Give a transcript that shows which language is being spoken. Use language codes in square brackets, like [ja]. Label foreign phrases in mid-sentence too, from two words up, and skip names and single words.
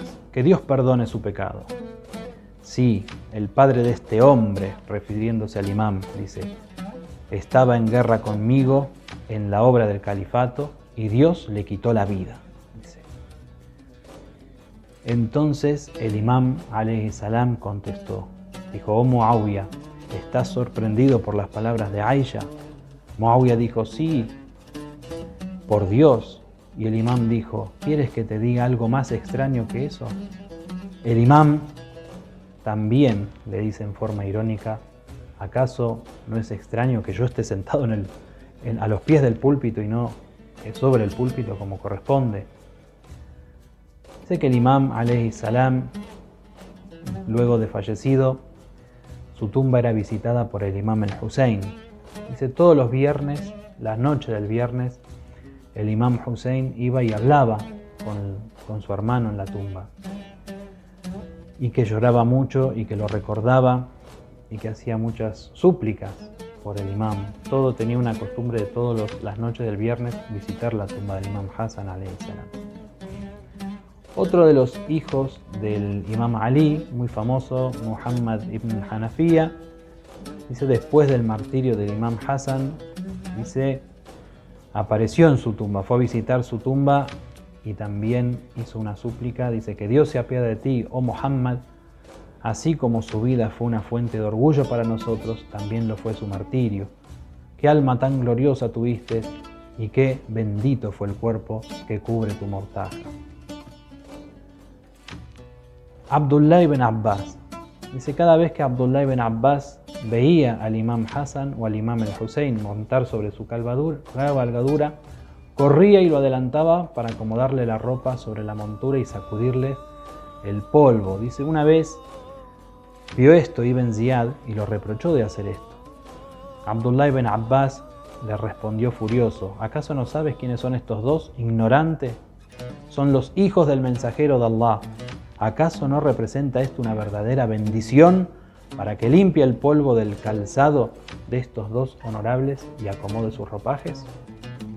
[es] Que Dios perdone su pecado. Sí, el padre de este hombre, refiriéndose al imam, dice, estaba en guerra conmigo en la obra del califato y Dios le quitó la vida. Dice. Entonces el imam [ar] عليه السلام [es] contestó, dijo: oh Muawiyah, ¿estás sorprendido por las palabras de Aisha? Muawiyah dijo: sí, por Dios. Y el imam dijo: ¿quieres que te diga algo más extraño que eso? El imam también le dice en forma irónica: ¿acaso no es extraño que yo esté sentado a los pies del púlpito y no sobre el púlpito como corresponde? Sé que el imam [ar] عليه السلام, [es] luego de fallecido, su tumba era visitada por el imam el Hussein. Dice, todos los viernes, la noche del viernes, el imam Hussein iba y hablaba con su hermano en la tumba. Y que lloraba mucho y que lo recordaba y que hacía muchas súplicas por el imam. Todo tenía una costumbre de todas las noches del viernes visitar la tumba del imam Hassan [ar] عليه السلام. [es] Otro de los hijos del imam Ali, muy famoso, Muhammad ibn Hanafiya, dice, después del martirio del imam Hassan, dice, apareció en su tumba, fue a visitar su tumba y también hizo una súplica, dice, que Dios se apiade de ti, oh Muhammad, así como su vida fue una fuente de orgullo para nosotros, también lo fue su martirio. Qué alma tan gloriosa tuviste y qué bendito fue el cuerpo que cubre tu mortaja. Abdullah ibn Abbas. Dice, cada vez que Abdullah ibn Abbas veía al imam Hassan o al imam el Hussein montar sobre su cabalgadura, corría y lo adelantaba para acomodarle la ropa sobre la montura y sacudirle el polvo. Dice, una vez vio esto Ibn Ziyad y lo reprochó de hacer esto. Abdullah ibn Abbas le respondió furioso, ¿acaso no sabes quiénes son estos dos? Ignorante. Son los hijos del mensajero de Allah. ¿Acaso no representa esto una verdadera bendición para que limpie el polvo del calzado de estos dos honorables y acomode sus ropajes?